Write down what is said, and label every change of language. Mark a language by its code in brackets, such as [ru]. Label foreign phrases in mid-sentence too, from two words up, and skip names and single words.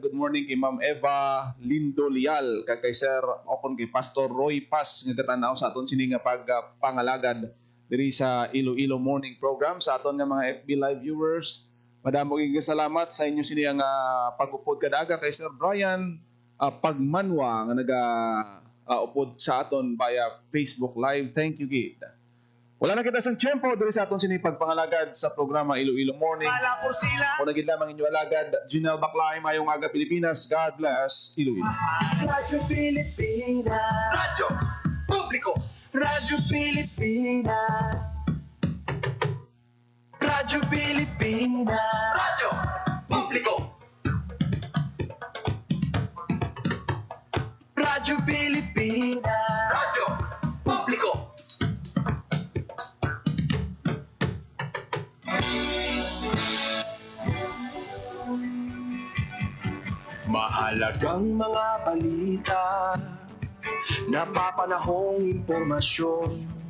[en] Good morning [hil] kay Ma'am Eva Lindo Lial, kay Sir Okon kay Pastor Roy Paz nga katanaw sa aton sini nga pagpangalagad diri sa Iloilo Morning Program sa aton nga mga [en] FB Live viewers. [hil] Madamo kay salamat sa inyo sini nga pag-upod kadaga kay Sir Brian Pagmanwa nga upod sa aton [en] via Facebook Live. Thank you, [hil] Gid. Wala na kita sang tiyempo diri sa aton sini pagpangalagad sa programa Iloilo Morning. [tl] Wala po sila. [hil] O naging lamang inyo alagad, Junel Baclaim, mayong aga Pilipinas. [en] God bless Iloilo. [tl] Radyo Pilipinas. Radyo Publiko. Radyo Pilipinas. Radyo Pilipinas. Radyo Publiko. Radyo Pilipinas. Radyo Publiko. Mahalagang mga balita, napapanahong impormasyon.